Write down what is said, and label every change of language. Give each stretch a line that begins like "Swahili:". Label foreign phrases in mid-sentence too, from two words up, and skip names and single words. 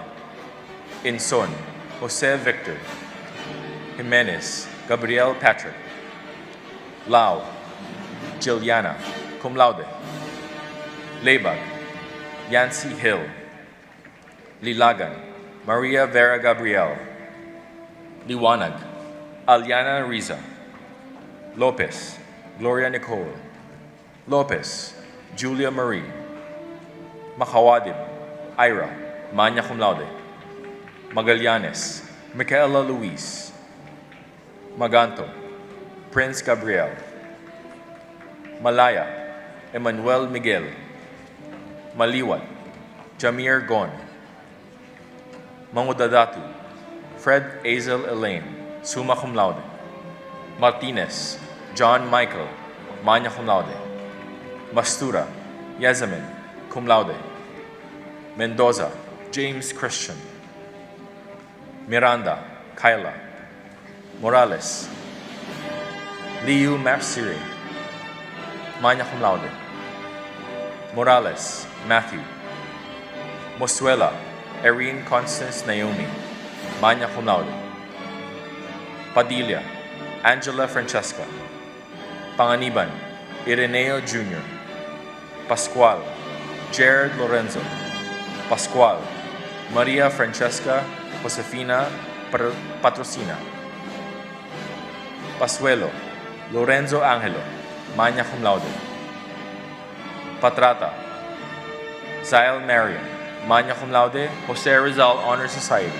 English: Inson, Jose Victor. Jimenez, Gabriel Patrick. Lau, Jiliana,
Latin: cum laude.
English: Lebag, Yancy Hill. Lilagan, Maria Vera Gabriel. Liwanag, Aliana Riza. Lopez, Gloria Nicole. Lopez, Julia Marie. Makawadib, Ira,
Latin: magna cum laude.
English: Magallanes, Micaela Luis. Maganto, Prince Gabriel. Malaya, Emmanuel Miguel. Maliwat, Jamir Gon. Mangudadatu, Fred Azel Elaine,
Latin: summa cum laude.
English: Martinez, John Michael,
Latin: magna cum laude.
English: Mastura, Yazamin,
Latin: cum laude.
English: Mendoza, James Christian. Miranda, Kyla. Morales, Liu Mapsiri,
Latin: magna cum laude.
English: Morales, Matthew. Mosuela, Erin Constance Naomi,
Latin: magna cum laude.
English: Padilla, Angela Francesca. Panganiban, Ireneo Jr. Pascual, Jared Lorenzo. Pascual, Maria Francesca Josefina Patrocina. Pasuelo, Lorenzo Angelo,
Latin: magna cum laude.
English: Patrata, Zael Marian,
Latin: magna cum laude,
English: Jose Rizal Honor Society.